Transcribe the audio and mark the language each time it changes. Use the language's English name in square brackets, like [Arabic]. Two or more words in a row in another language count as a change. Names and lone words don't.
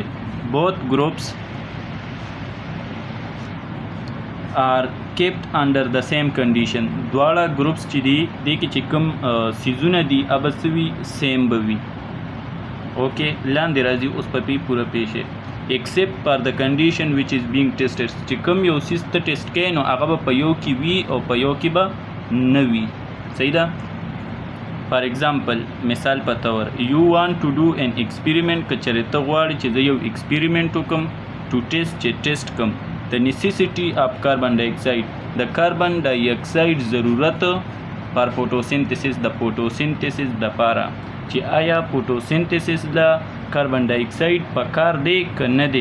[English] Both groups are kept under the same condition. [Pashto] دواړه ګروپس چې دي دې کې چې کوم سیزونه دي هغه څه وي، سیم به وي. اوکې، لاندې راځي اوس په پوره پوه شئ. [English] except for the condition which is being tested. [Pashto] چې کوم یو سیز ته ټیسټ کوې نو هغه به په یو کې وي او په یو کې به نه وي. صحیح ده؟ [English] for example, [Pashto] مثال په طور، [English] you want to do an experiment. [Pashto] که چېرې ته غواړې چې زه یو ایکسپیریمنٹ وکړم [English] to test, [Pashto] چې ټیسټ کړم د [English] necessity of carbon dioxide, [Pashto] د [English] carbon dioxide [Pashto] ضرورت [English] for photosynthesis, [Pashto] د فوټوسینتھسس دپاره چې آیا فوټوسینتھسس د [English] carbon dioxide [Pashto] په کار دی که نه دی.